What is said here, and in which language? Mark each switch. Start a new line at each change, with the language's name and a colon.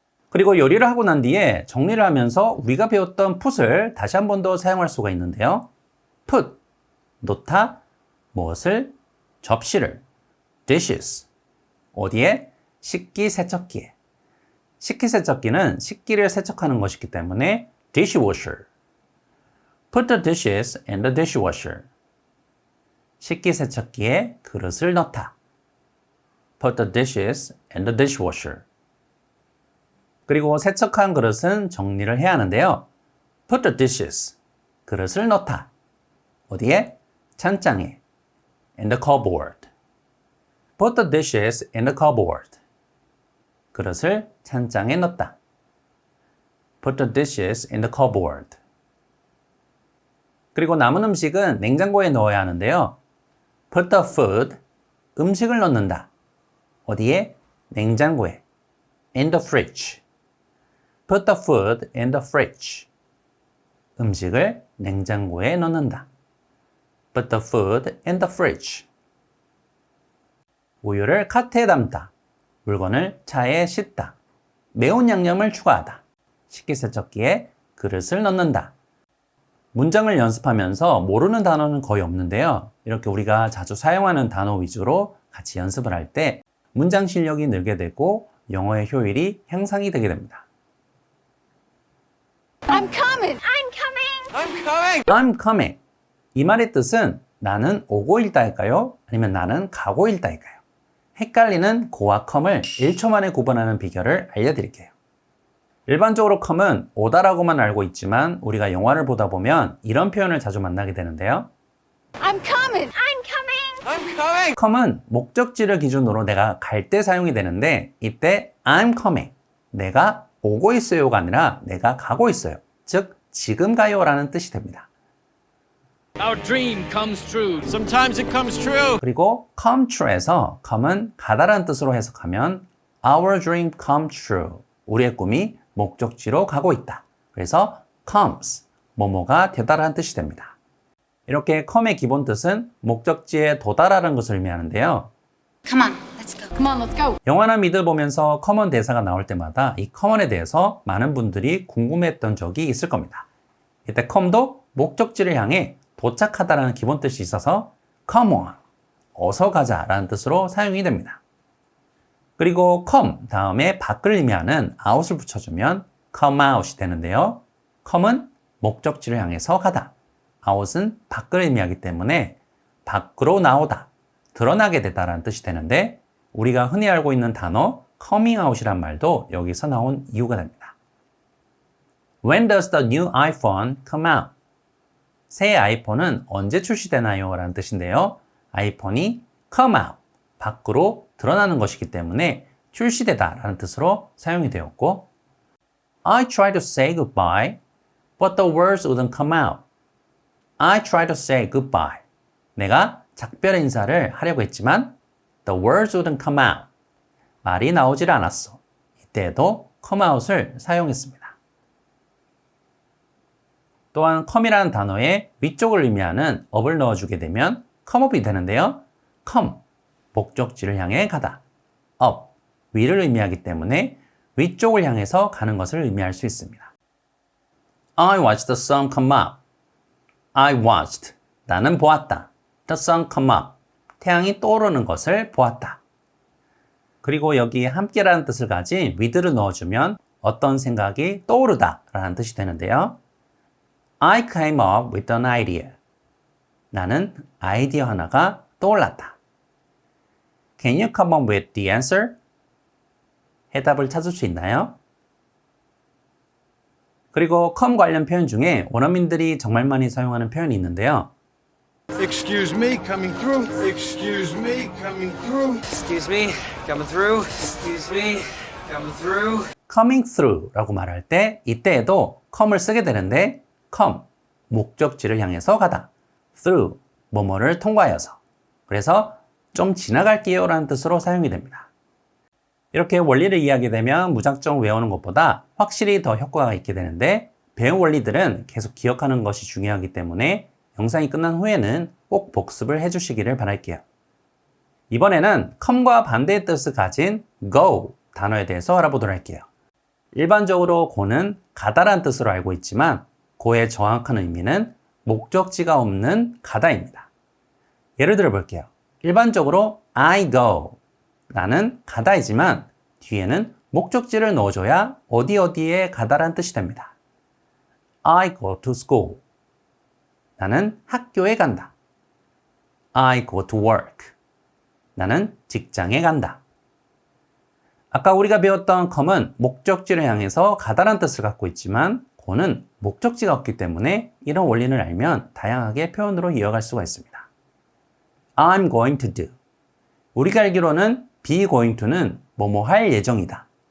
Korean: 그리고 요리를 하고 난 뒤에 정리를 하면서 우리가 배웠던 put을 다시 한 번 더 사용할 수가 있는데요. put, 놓다, 무엇을? 접시를. dishes, 어디에? 식기세척기에. 식기세척기는 식기를 세척하는 것이기 때문에 dishwasher.
English: Put the dishes in the dishwasher.
Korean: 식기세척기에 그릇을 넣다.
English: Put the dishes in the dishwasher.
Korean: 그리고 세척한 그릇은 정리를 해야 하는데요.
English: Put the dishes.
Korean: 그릇을 넣다. 어디에? 찬장에.
English: In the cupboard. Put the dishes in the cupboard.
Korean: 그릇을 찬장에 넣다.
English: Put the dishes in the cupboard.
Korean: 그리고 남은 음식은 냉장고에 넣어야 하는데요.
English: Put the food.
Korean: 음식을 넣는다. 어디에? 냉장고에.
English: In the fridge. Put the food in the fridge.
Korean: 음식을 냉장고에 넣는다.
English: Put the food in the fridge.
Korean: 우유를 카트에 담다. 물건을 차에 싣다. 매운 양념을 추가하다. 식기세척기에 그릇을 넣는다. 문장을 연습하면서 모르는 단어는 거의 없는데요. 이렇게 우리가 자주 사용하는 단어 위주로 같이 연습을 할 때 문장 실력이 늘게 되고 영어의 효율이 향상이 되게 됩니다.
English: I'm coming! I'm coming! I'm coming! I'm coming.
Korean: 이 말의 뜻은 나는 오고 있다일까요? 아니면 나는 가고 있다일까요? 헷갈리는 go와 come을 1초 만에 구분하는 비결을 알려드릴게요. 일반적으로 come은 오다라고만 알고 있지만 우리가 영화를 보다 보면 이런 표현을 자주 만나게 되는데요.
English: I'm coming! I'm coming! I'm coming!
Korean: come은 목적지를 기준으로 내가 갈 때 사용이 되는데 이때
English: I'm coming.
Korean: 내가 오고 있어요가 아니라 내가 가고 있어요. 즉 지금 가요 라는 뜻이 됩니다.
English: Our dream comes true. Sometimes it comes true.
Korean: 그리고 come true에서 come은 가다라는 뜻으로 해석하면
English: Our dream come true.
Korean: 우리의 꿈이 목적지로 가고 있다. 그래서 comes, 뭐뭐가 되다라는 뜻이 됩니다. 이렇게 come의 기본 뜻은 목적지에 도달하는 것을 의미하는데요.
English: Come on, let's go. Come on, let's go.
Korean: 영화나 미드 보면서 common 대사가 나올 때마다 이 common에 대해서 많은 분들이 궁금해했던 적이 있을 겁니다. 이때 come도 목적지를 향해 도착하다라는 기본 뜻이 있어서 come on, 어서 가자라는 뜻으로 사용이 됩니다. 그리고 come 다음에 밖을 의미하는 out을 붙여주면 come out이 되는데요. come은 목적지를 향해서 가다, out은 밖을 의미하기 때문에 밖으로 나오다, 드러나게 되다라는 뜻이 되는데 우리가 흔히 알고 있는 단어 coming out이란 말도 여기서 나온 이유가 됩니다.
English: When does the new iPhone come out?
Korean: 새 아이폰은 언제 출시되나요? 라는 뜻인데요. 아이폰이 come out, 밖으로 드러나는 것이기 때문에 출시되다 라는 뜻으로 사용이 되었고
English: I tried to say goodbye, but the words wouldn't come out. I tried to say goodbye.
Korean: 내가 작별 인사를 하려고 했지만
English: the words wouldn't come out.
Korean: 말이 나오질 않았어. 이때에도 come out을 사용했습니다. 또한 come이라는 단어에 위쪽을 의미하는 up을 넣어주게 되면 come up이 되는데요. come, 목적지를 향해 가다. up, 위를 의미하기 때문에 위쪽을 향해서 가는 것을 의미할 수 있습니다.
English: I watched the sun come up. I watched,
Korean: 나는 보았다.
English: The sun come up,
Korean: 태양이 떠오르는 것을 보았다. 그리고 여기에 함께라는 뜻을 가진 with를 넣어주면 어떤 생각이 떠오르다 라는 뜻이 되는데요.
English: I came up with an idea.
Korean: 나는 아이디어 하나가 떠올랐다.
English: Can you come up with the answer?
Korean: 해답을 찾을 수 있나요? 그리고 come 관련 표현 중에 원어민들이 정말 많이 사용하는 표현이 있는데요.
English: Excuse me, coming through. Excuse me, coming through. Excuse me, coming through. Excuse me, coming through.
Korean: coming through 라고 말할 때 이때에도 come을 쓰게 되는데 come, 목적지를 향해서 가다. through, 뭐뭐를 통과하여서. 그래서 좀 지나갈게요 라는 뜻으로 사용이 됩니다. 이렇게 원리를 이해하게 되면 무작정 외우는 것보다 확실히 더 효과가 있게 되는데 배운 원리들은 계속 기억하는 것이 중요하기 때문에 영상이 끝난 후에는 꼭 복습을 해주시기를 바랄게요. 이번에는 come과 반대의 뜻을 가진 go 단어에 대해서 알아보도록 할게요. 일반적으로 go는 가다란 뜻으로 알고 있지만 go의 정확한 의미는 목적지가 없는 가다입니다. 예를 들어 볼게요. 일반적으로 I go, 나는 가다이지만 뒤에는 목적지를 넣어줘야 어디에 가다란 뜻이 됩니다.
English: I go to school,
Korean: 나는 학교에 간다.
English: I go to work,
Korean: 나는 직장에 간다. 아까 우리가 배웠던 come은 목적지를 향해서 가다란 뜻을 갖고 있지만 go는 목적지가 없기 때문에 이런 원리를 알면 다양하게 표현으로 이어갈 수가 있습니다.
English: I'm going to do.
Korean: 우리가 알기로는 be going to는 뭐뭐 할 예정이다.